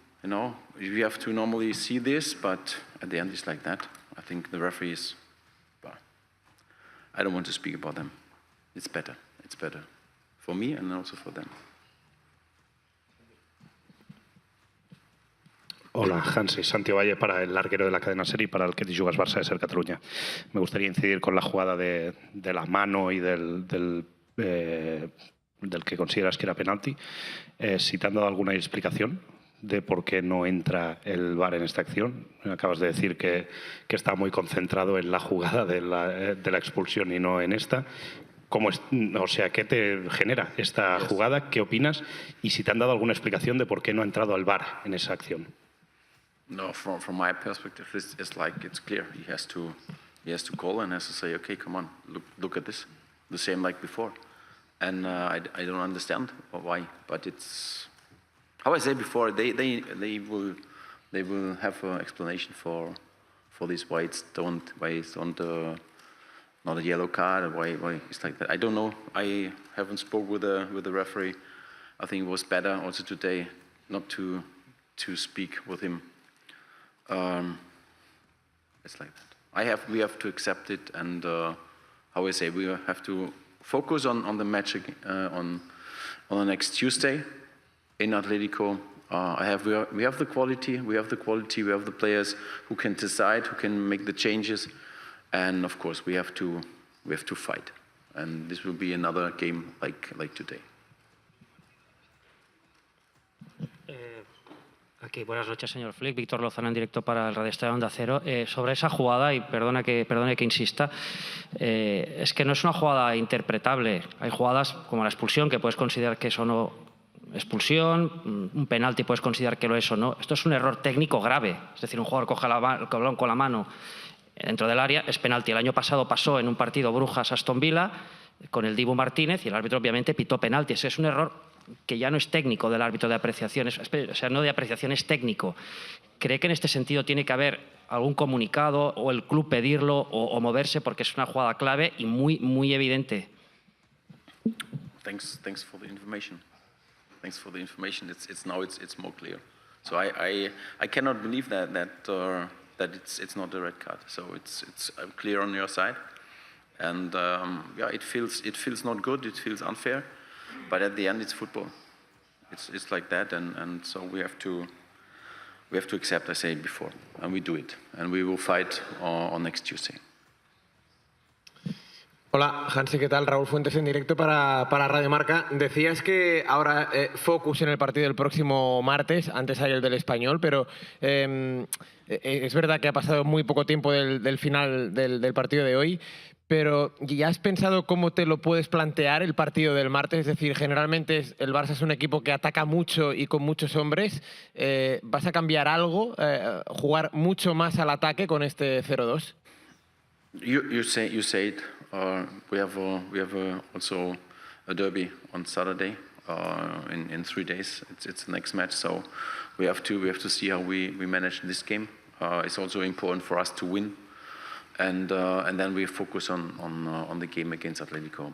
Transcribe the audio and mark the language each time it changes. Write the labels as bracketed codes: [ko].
[en] You have to normally see this, but at the end it's like that. I think the referees, I don't want to speak about them. It's better for me and also for them. [es] Hola, Hansi. Santi Valle para el larguero de la cadena SER y para el que te jugas Barça de SER Cataluña. Me gustaría incidir con la jugada de la mano y del que consideras que era penalti. Si te han dado alguna explicación de por qué no entra el VAR en esta acción. Acabas de decir que está muy concentrado en la jugada de la expulsión y no en esta. ¿Qué te genera esta jugada? ¿Qué opinas? Y si te han dado alguna explicación de por qué no ha entrado el VAR en esa acción. [en] No, from my perspective, it's like it's clear. He has to call and has to say, okay, come on, look at this, the same like before. And I don't understand why, but it's how I said before. They will have an explanation for this, why it's not a yellow card, why it's like that. I don't know. I haven't spoke with the referee. I think it was better also today not to speak with him. It's like that. We have to accept it, and how I say, we have to focus on the match on the next Tuesday in Atletico. We have the quality. We have the players who can decide, who can make the changes, and of course we have to fight. And this will be another game like today. [es] Aquí, buenas noches, señor Flick. Víctor Lozano en directo para el Radio Estadio Onda Cero. Sobre esa jugada, y perdone que insista, es que no es una jugada interpretable. Hay jugadas como la expulsión que puedes considerar que es o no expulsión, un penalti puedes considerar que lo es o no. Esto es un error técnico grave. Es decir, un jugador coge el balón con la mano dentro del área, es penalti. El año pasado pasó en un partido Brujas-Aston Villa con el Dibu Martínez y el árbitro obviamente pitó penalti. Ese es un error que ya no es técnico del árbitro de apreciación, o sea, no de apreciación, es técnico. ¿Cree que en este sentido tiene que haber algún comunicado o el club pedirlo o moverse porque es una jugada clave y muy evidente? [en] Thanks for the information. It's more clear. So I cannot believe that it's not a red card. So it's clear on your side, and it feels not good. It feels unfair. But at the end, it's football. It's like that, and so we have to accept. I said before, and we do it, and we will fight on next Tuesday. [es] Hola, Hansi, ¿qué tal? Raúl Fuentes en directo para Radio Marca. Decías que ahora focus en el partido del próximo martes, antes hay el del Español, pero es verdad que ha pasado muy poco tiempo del final del partido de hoy, pero ¿ya has pensado cómo te lo puedes plantear el partido del martes? Es decir, generalmente el Barça es un equipo que ataca mucho y con muchos hombres. ¿Vas a cambiar algo? ¿Jugar mucho más al ataque con este 0-2? [en] You say it. We have also a derby on Saturday in 3 days. It's the next match, so we have to see how we manage this game. It's also important for us to win, and then we focus on the game against Atletico.